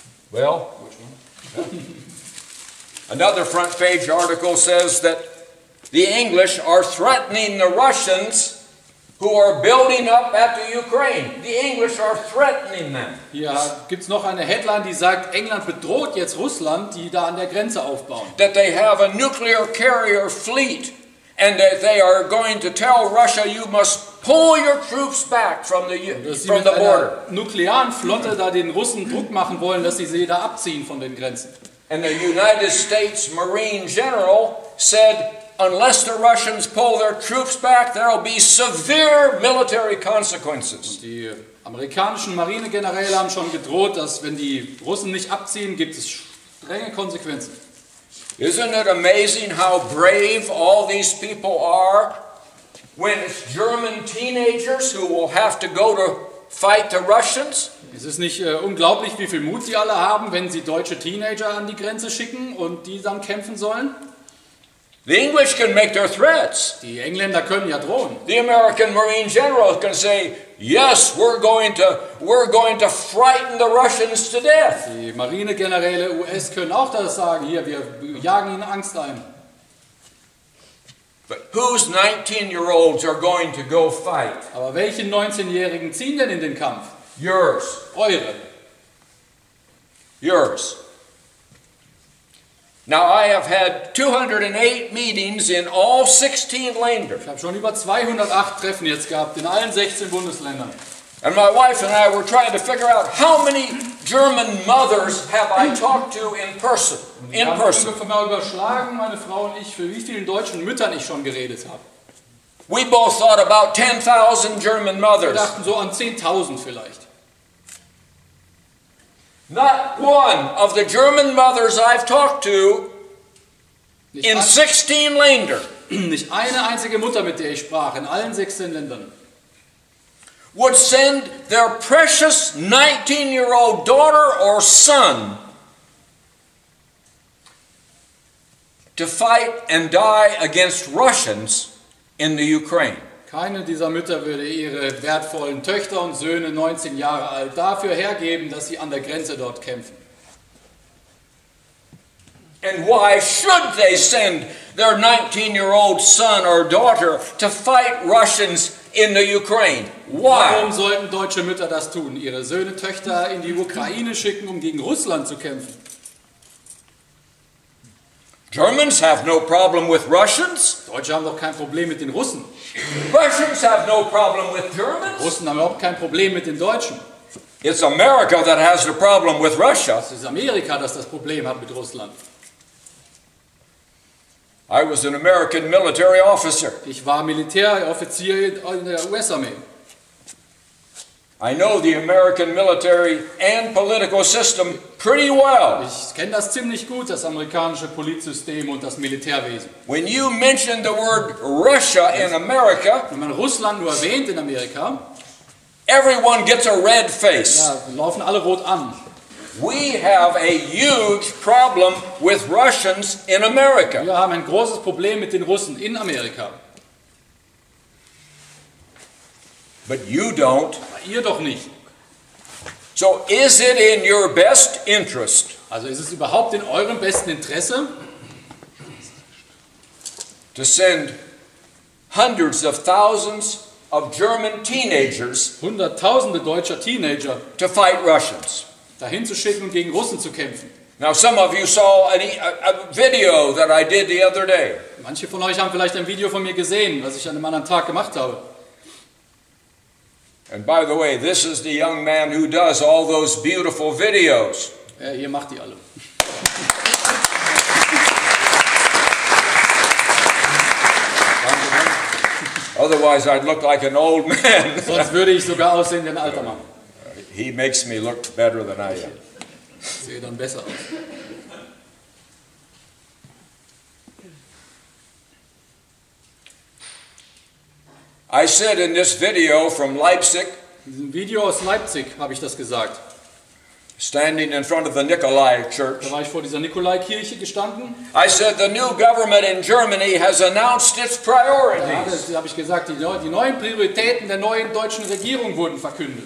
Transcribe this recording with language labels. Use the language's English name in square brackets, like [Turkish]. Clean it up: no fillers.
[English] Well, another front page article says that the English are threatening the Russians who are building up at the Ukraine. The English are threatening them. [German] Hier gibt es noch eine Headline, die sagt, England bedroht jetzt Russland, die da an der Grenze aufbauen. [English] That they have a nuclear carrier fleet and that they are going to tell Russia, you must pull your troops back from the [German] Dass sie [English] from [German] mit [English] the border. [German] einer nuklearen Flotte da den Russen Druck machen wollen, dass sie da abziehen von den Grenzen. [English] And the United States Marine General said, unless the Russians pull their troops back, there will be severe military consequences. [German] Die amerikanischen Marinegeneräle haben schon gedroht, dass wenn die Russen nicht abziehen, gibt es strenge Konsequenzen. [English] Isn't it amazing how brave all these people are when it's German teenagers who will have to go to fight the Russians? [German] Es ist nicht unglaublich, wie viel Mut sie alle haben, wenn sie deutsche Teenager an die Grenze schicken und die dann kämpfen sollen. [English] The English can make their threats. [German] Die Engländer können ja drohen. [English] The American Marine General can say, yes, we're going to frighten the Russians to death. [German] Die Marinegeneräle US können auch das sagen, hier, wir jagen ihnen Angst ein. [English] But whose 19-year-olds are going to go fight? [German] Aber welche 19-Jährigen ziehen denn in den Kampf? [English] Yours. [German] Eure. [English] Yours. Now I have had 208 meetings in all 16 Länder. [German] Ich habe schon über 208 Treffen jetzt gehabt in allen 16 Bundesländern. [English] And my wife and I were trying to figure out how many German mothers have I talked to in person. [German] Wir haben ungefähr mal überschlagen, meine Frau und ich, für wie vielen deutschen Müttern ich schon geredet habe. [English] We both thought about 10,000 German [German] Wir [English] mothers. [German] dachten so an 10.000 vielleicht. [English] Not one of the German mothers I've talked to in 16 Länder [German] Nicht eine einzige Mutter, mit der ich sprach, in allen 16 Ländern, [English] would send their precious 19-year-old daughter or son to fight and die against Russians in the Ukraine. [German] keine dieser Mütter würde ihre wertvollen Töchter und Söhne, 19 Jahre alt, dafür hergeben, dass sie an der Grenze dort kämpfen. [English] And why should they send their 19-year-old son or daughter to fight Russians in the Ukraine? [German] Warum [English] Why? [German] sollten deutsche Mütter das tun? Ihre Söhne, Töchter in die Ukraine schicken, um gegen Russland zu kämpfen? [English] Germans have no problem with Russians. [German] Deutsche haben doch kein Problem mit den Russen. [English] Russians have no problem with Germans. [German] Russen haben überhaupt kein Problem mit den Deutschen. [English] It's America that has the problem with Russia. [German] Es ist Amerika, das das Problem hat mit Russland. [English] I was an American military officer. [German] Ich war Militäroffizier in der US-Armee. [English] I know the American military and political system pretty well. [German] Ich kenne das ziemlich gut, das amerikanische Politsystem und das Militärwesen. [English] When you mention the word Russia in America, [German] Wenn man Russland nur erwähnt in Amerika, [English] everyone gets a red face. [German] ja, laufen alle rot an. [English] We have a huge problem with Russians in America. [German] Wir haben ein großes Problem mit den Russen in Amerika. [English] But you don't. [German] Aber ihr doch nicht. [English] So is it in your best interest [German] Also ist es überhaupt in eurem besten Interesse, [English] to send hundreds of thousands of German teenagers [German] Hunderttausende deutscher Teenager [English] to fight Russians? [German] dahin zu schicken und gegen Russen zu kämpfen? [English] Now some of you saw a video that I did the other day. [German] Manche von euch haben vielleicht ein Video von mir gesehen, was ich an einem anderen Tag gemacht habe. [English] And by the way, this is the young man who does all those beautiful videos. [German] Ja, ihr macht die alle. [English] Otherwise I'd look like an old man. [German] Sonst würde ich sogar aussehen wie ein alter Mann. [English] He makes me look better than I am. [German] Ich sehe dann besser aus. [English] I said in this video from Leipzig, [German] In diesem Video aus Leipzig habe ich das gesagt. [English] standing in front of the Nikolai Church, [German] Da war ich vor dieser Nikolaikirche gestanden. [English] I said the new government in Germany has announced its priorities. [German] Da habe ich gesagt, die neuen Prioritäten der neuen deutschen Regierung wurden verkündet.